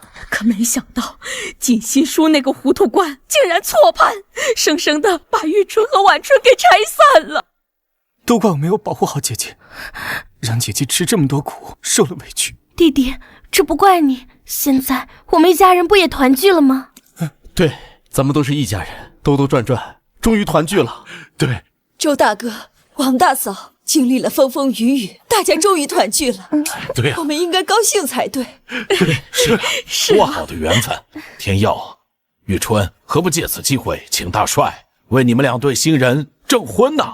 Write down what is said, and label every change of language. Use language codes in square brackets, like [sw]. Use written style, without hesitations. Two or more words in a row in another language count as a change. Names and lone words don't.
[zh] 可没想到锦心书那個糊塗官竟然錯判，生生的把玉春和婉春給拆散了。都怪我沒有保護好姐姐，讓姐姐吃這麼多苦，受了委屈。弟弟，這不怪你，現在我們一家人不也團聚了嗎？對，咱們都是一家人，兜兜轉轉，終於團聚了。對，周大哥、王大嫂經歷了風風雨雨，大家終於團聚了。對啊，我們應該高興才對。對，是多好的緣分！天佑、玉春，何不借此機會請大帥為你們兩對新人證婚呢？